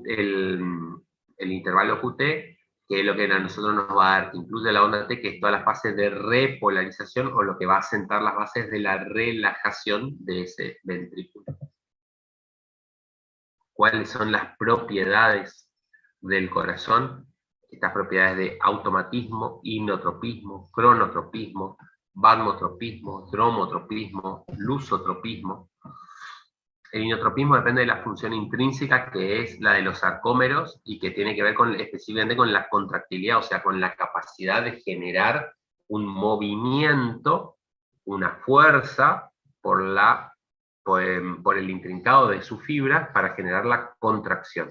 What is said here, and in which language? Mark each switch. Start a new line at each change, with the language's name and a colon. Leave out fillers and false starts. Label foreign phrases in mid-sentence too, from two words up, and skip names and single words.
Spanish: QT, que es lo que a nosotros nos va a dar, que incluye la onda T, que es toda la fase de repolarización, o lo que va a sentar las bases de la relajación de ese ventrículo. ¿Cuáles son las propiedades del corazón? Estas propiedades de automatismo, inotropismo, cronotropismo, varmotropismo, dromotropismo, lusotropismo. El inotropismo depende de la función intrínseca, que es la de los sarcómeros, y que tiene que ver específicamente con la contractilidad, o sea, con la capacidad de generar un movimiento, una fuerza por el intrincado de sus fibras para generar la contracción.